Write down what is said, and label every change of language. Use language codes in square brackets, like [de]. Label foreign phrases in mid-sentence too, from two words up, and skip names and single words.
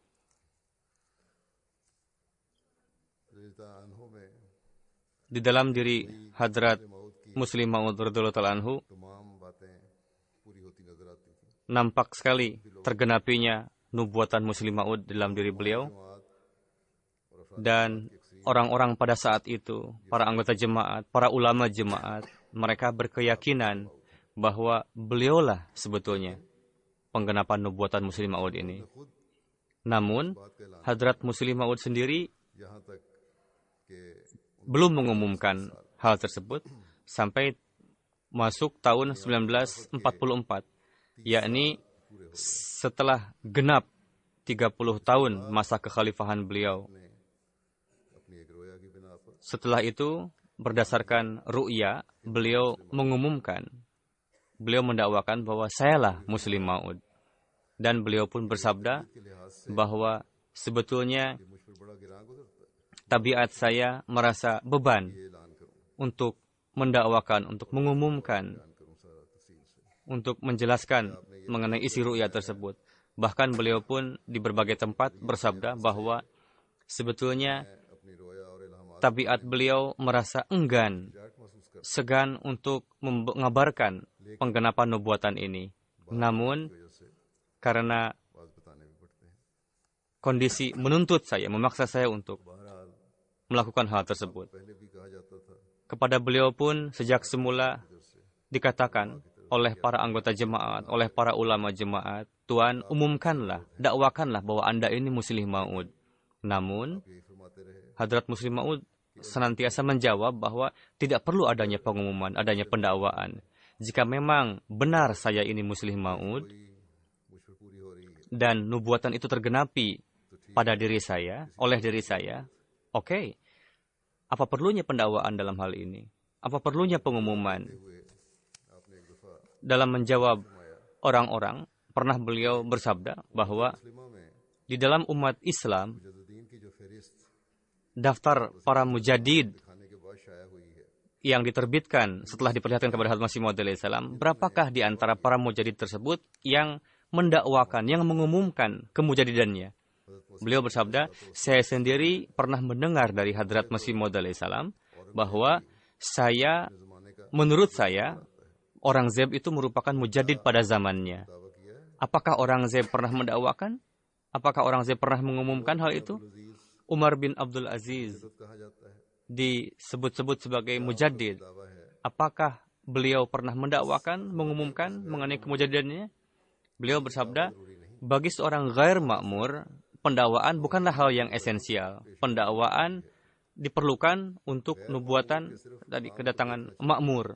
[id] Di dalam diri Hadrat Muslih Maud [ar] رضي الله عنه [id] nampak sekali tergenapinya nubuatan Muslih Maud dalam diri beliau. Dan orang-orang pada saat itu, para anggota jemaat, para ulama jemaat, mereka berkeyakinan bahwa beliaulah sebetulnya penggenapan nubuatan Muslih Maud ini. Namun, [ur] بات کا اعلان [id] Hadrat Muslih Maud sendiri [ur] یہاں تک کہ [id] belum mengumumkan hal tersebut sampai masuk tahun 1944, yakni setelah genap 30 tahun masa kekhalifahan beliau. [ur] اپنی ایک رویا کی بنا پر [id] Setelah itu, berdasarkan ru'ya, beliau mengumumkan, beliau mendakwakan bahwa sayalah Muslim Maud. Dan beliau pun bersabda [ur] کے لحاظ سے [id] bahwa sebetulnya [ur] مجھ پر بڑا گراں گزرتا ہے, [id] tabiat saya merasa beban [ur] یہ اعلان کروں [id] untuk mendakwakan, untuk mengumumkan, [ur] کروں سارا تفصیل سے. [id] untuk menjelaskan mengenai isi ru'ya tersebut. Bahkan beliau pun di berbagai tempat bersabda bahwa sebetulnya [ur] اپنی رویا اور الہامات [id] tabiat beliau merasa enggan, [ur] جاٹ محسوس کر [id] segan untuk mengabarkan penggenapan nubuatan ini. Namun, [ur] وجہ سے [id] karena [ur] بات بتانے بھی پڑتے ہیں. [id] kondisi menuntut saya, memaksa saya untuk [ur] بہرحال [id] melakukan hal tersebut. [ur] پہلے بھی کہا جاتا تھا [id] Kepada beliau pun sejak semula dikatakan oleh para anggota jemaat, oleh para ulama jemaat, Tuan, umumkanlah, dakwakanlah bahwa Anda ini Muslim Maud. Namun, [ur] یہی فرماتے رہے [id] Hadrat Muslim Maud senantiasa menjawab bahwa tidak perlu adanya pengumuman, adanya pendakwaan. Jika memang benar saya ini Muslim Maud [ur] مجھ پر پوری ہو رہی ہے [id] dan nubuatan itu tergenapi pada diri saya, oleh diri saya, oke. Apa perlunya pendakwaan dalam hal ini? Apa perlunya pengumuman? [ur] آپ نے ایک دفعہ [id] Dalam menjawab orang-orang, pernah beliau bersabda bahwa [ur] مسلمہ میں [id] di dalam umat Islam, [ur] مجددین کی جو فہرست [id] daftar para mujadid [ur] کھانے کے بعد شائع ہوئی ہے [id] yang diterbitkan setelah diperlihatkan kepada Hadrat Masih Maud alaihissalam, berapakah di antara para mujadid tersebut yang mendakwakan, yang mengumumkan kemujadidannya? Beliau bersabda, saya sendiri pernah mendengar dari Hadrat Masih Maud alaihissalam bahwa saya, menurut saya, orang Zeb itu merupakan mujadid pada zamannya. [ur] دعویٰ کیا ہے [id] Apakah orang Zeb pernah mendakwakan? Apakah orang Zeb pernah mengumumkan hal itu? Umar bin Abdul Aziz [ur] کہا جاتا ہے [id] disebut-sebut sebagai mujadid. [ur] دعویٰ ہے [id] Apakah beliau pernah mendakwakan, mengumumkan mengenai kemujadidannya? Beliau bersabda, bagi seorang [ur] غیر مامور, [id] pendakwaan bukanlah hal yang esensial. Pendakwaan diperlukan untuk nubuatan tadi kedatangan makmur.